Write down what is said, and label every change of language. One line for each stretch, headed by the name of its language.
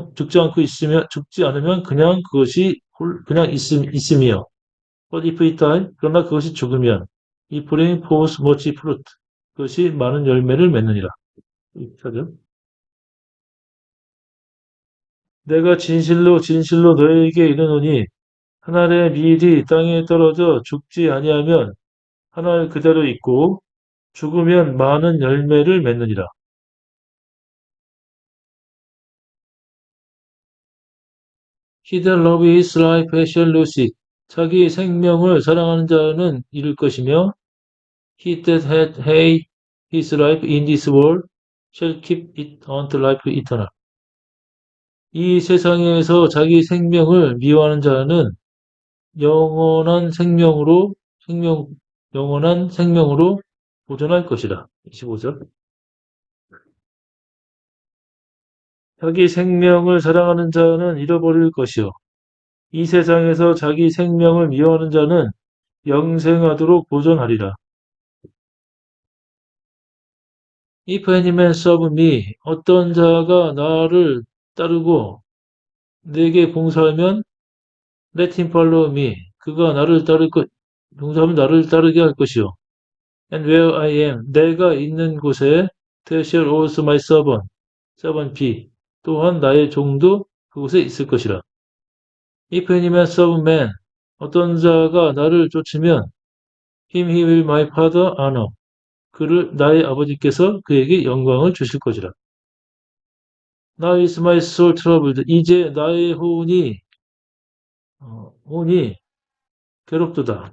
Korean: 죽지 않으면, 그냥 그것이, 그냥 있음이요.
English: But if it die,
Korean: 그러나 그것이 죽으면,
English: it bring forth much fruit.
Korean: 그것이 많은 열매를 맺느니라. 이렇게 내가 진실로 진실로 너희에게 이르노니 한 알의 밀이 땅에 떨어져 죽지 아니하면 한 알 그대로 있고 죽으면 많은 열매를 맺느니라.
English: He that love his life shall lose it.
Korean: 자기 생명을 사랑하는 자는 잃을 것이며
English: He that hath hate his life in this world shall keep it unto life eternal.
Korean: 이 세상에서 자기 생명을 미워하는 자는 영원한 생명으로 영원한 생명으로 보존할 것이라. 25절. 자기 생명을 사랑하는 자는 잃어버릴 것이요. 이 세상에서 자기 생명을 미워하는 자는 영생하도록 보존하리라.
English: If any man serve me,
Korean: 어떤 자가 나를 따르고 내게 봉사하면
English: let him follow me.
Korean: 그가 봉사하면 나를 따르게 할 것이요.
English: And where I am,
Korean: 내가 있는 곳에
English: there shall also my servant be.
Korean: 또한 나의 종도 그곳에 있을 것이라.
English: If any man serve man,
Korean: 어떤 자가 나를 쫓으면
English: him he will my father honor.
Korean: 그를 나의 아버지께서 그에게 영광을 주실 것이라.
English: Now is my soul troubled.
Korean: 이제 나의 혼이 괴롭도다.